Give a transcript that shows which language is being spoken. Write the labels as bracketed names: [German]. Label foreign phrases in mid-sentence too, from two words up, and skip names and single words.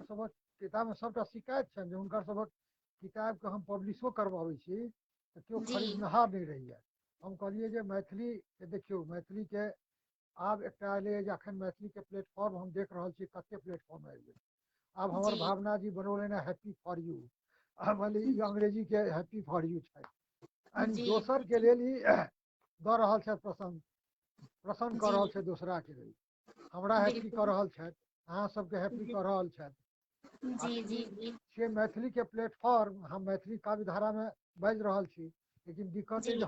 [Maithili] हुनकर सबक किताबमे सबटा शिकायत छनि जे हुनकर सबक किताबके हम पब्लिशो करबाबै छी तऽ केओ जी खरीदनहार नहीं रहैए। हम कहलिए जे मैथिली के देखियौ, मैथिली के आब एकटा एलैए जे अखन मैथिली के प्लेटफॉर्म हम देख रहल छी, कते प्लेटफॉर्म आबि गेल। आब हमर जी भावना जी बनौलनि हैं [English] happy for you. [Maithili] अब मानि लिअ ई अंग्रेजी के [English] happy for you [Maithili] छथि, यानी जी दोसर के लेल ई दऽ रहल छथि प्रसन्न कऽ जी रहल छथि दोसरा के लेल। हमरा हैप्पी कऽ बिल्कुल रहल छथि, अहाँ सबके हैप्पी जी कऽ रहल छथि। आ जी जी ई जी छै मैथिली के प्लेटफॉर्म, हम मैथिली काव्य धारा में बाजि रहल छी, लेकिन दिक्कत अइ जे